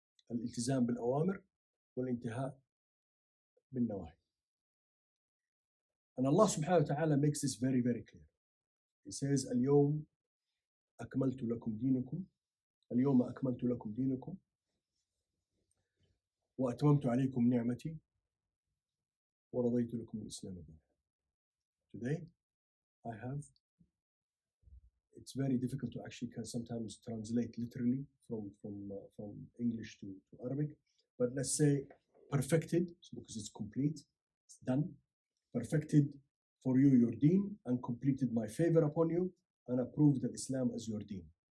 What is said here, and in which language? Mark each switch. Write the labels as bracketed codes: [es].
[ar] الالتزام بالأوامر والانتهاء بالنواهي. [en] And Allah subhanahu wa ta'ala makes this very, very clear. He says, [ar] اليوم أكملت لكم دينكم اليوم أكملت لكم دينكم وأتممت عليكم نعمتي ورضيت لكم الإسلام دينا. [en] Today, I have, it's very difficult to actually can sometimes translate literally from English to Arabic, but let's say perfected, because it's complete, it's done, perfected for you your deen and completed my favor upon you and approved Islam as your deen.